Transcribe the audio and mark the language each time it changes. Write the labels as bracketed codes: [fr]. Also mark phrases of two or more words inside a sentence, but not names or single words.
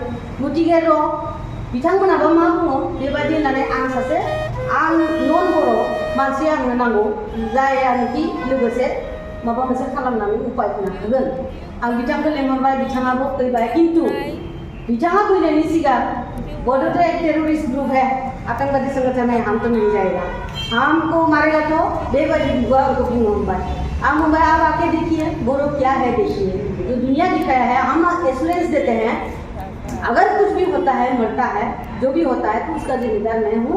[brx] गतिके बिथांमोनाबो मा बुङो बेबायदि होननानै आं नन बर' मानसि आंनो नांगौ, जायानोखि लोगोसे माबा मोनसे खालामनानै उपाय होनो हागोन। आं बिथांखौ लेंहरबाय, बिथाङाबो फैबाय। खिन्थु बिथाङा फैनायनि सिगां [hi] बॉर्डर तो एक टेररिस्ट ग्रुप है, आतंकवादी संगठन है, हम तो नहीं जाएगा, हमको मारेगा तो बेबादी हुआ उनको बुंबाय। आप मुंबई आप आके देखिए बोरो क्या है, देखिए जो दुनिया दिखाया है। हम एश्योरेंस देते हैं अगर कुछ भी होता है, मरता है, जो भी होता है तो उसका जिम्मेदार मैं हूँ।